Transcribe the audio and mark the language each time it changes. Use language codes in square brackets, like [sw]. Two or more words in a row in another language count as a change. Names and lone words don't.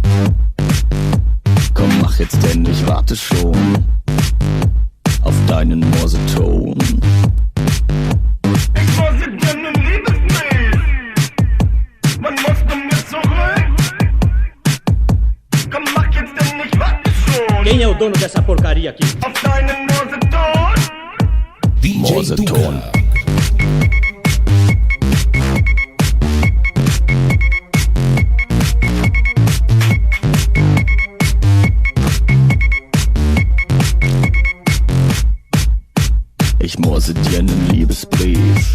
[de] Komm, mach jetzt, denn ich warte schon auf deinen Morseton. Ich morse dir einen Liebesbrief. Wann musst du mir zurück? Komm, mach jetzt, denn ich warte schon [pt] Quem é o dono dessa porcaria aqui? [de] auf deinen Morseton. DJ Morseton. Tuga. Ich morse dir einen Liebesbrief.